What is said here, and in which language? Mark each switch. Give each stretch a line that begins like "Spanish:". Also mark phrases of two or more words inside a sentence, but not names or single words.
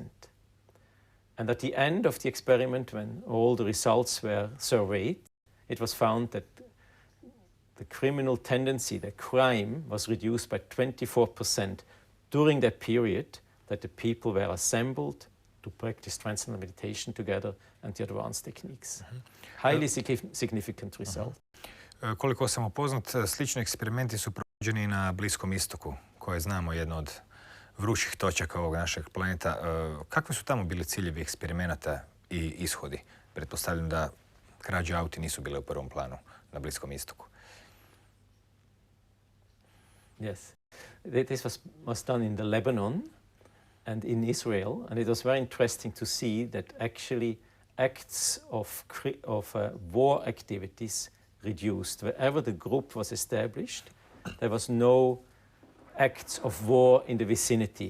English: And at the end of the experiment, when all the results were surveyed, it was found that the criminal tendency, the crime, was reduced by 24% during that period that the people were assembled to practice transcendental meditation together and the advanced techniques. Highly significant result.
Croatian: Koliko sam upoznat, slični eksperimenti su provođeni na Bliskom istoku, koje znamo jedno od vrućih točaka ovog našeg planeta. Kakvi su tamo bili ciljevi eksperimenata i ishodi? Pretpostavljam da krađe auti nisu bile u prvom planu na Bliskom istoku.
English: Yes. This was done in the Lebanon and in Israel, and it was very interesting to see that actually acts of war activities reduced. Wherever the group was established, there was no acts of war in the vicinity.